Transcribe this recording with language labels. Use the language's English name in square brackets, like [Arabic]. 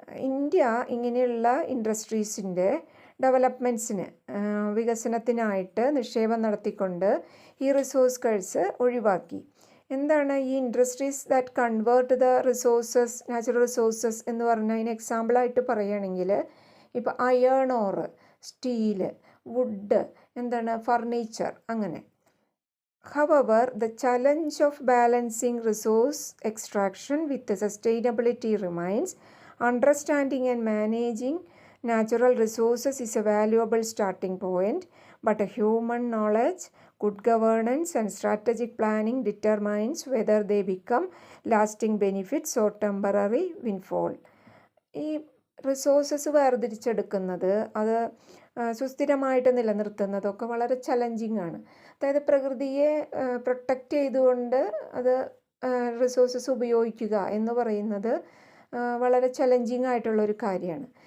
[Malayalam] India ഇങ്ങനെയുള്ള ഇൻഡസ്ട്രീസിൻ്റെ ഡെവലപ്മെൻറ്റ്സിന് വികസനത്തിനായിട്ട് നിക്ഷേപം നടത്തിക്കൊണ്ട് ഈ റിസോഴ്സ് കഴ്സ് ഒഴിവാക്കി. എന്താണ് ഈ [English] industries that convert the resources, [Malayalam] natural resources എന്ന് പറഞ്ഞാൽ അതിന് എക്സാമ്പിളായിട്ട് പറയുകയാണെങ്കിൽ ഇപ്പോൾ അയേൺ ഓർ, സ്റ്റീല്, വുഡ്, എന്താണ് ഫർണിച്ചർ, അങ്ങനെ. [English] However, the challenge of balancing resource extraction with sustainability remains. Understanding and managing natural resources is a valuable starting point, but human knowledge, good governance and strategic planning determines whether they become lasting benefits or temporary windfall. [Malayalam] ഈ resources വേർതിരിച്ചെടുക്കുന്നത്, അത് സുസ്ഥിരമായിട്ട് നിലനിർത്തുന്നതൊക്കെ വളരെ challenging ആണ്. അതായത് പ്രകൃതിയെ protect ചെയ്തുകൊണ്ട് അത് resources ഉപയോഗിക്കുക എന്ന് പറയുന്നത് വളരെ ചലഞ്ചിങ് ആയിട്ടുള്ളൊരു കാര്യമാണ്.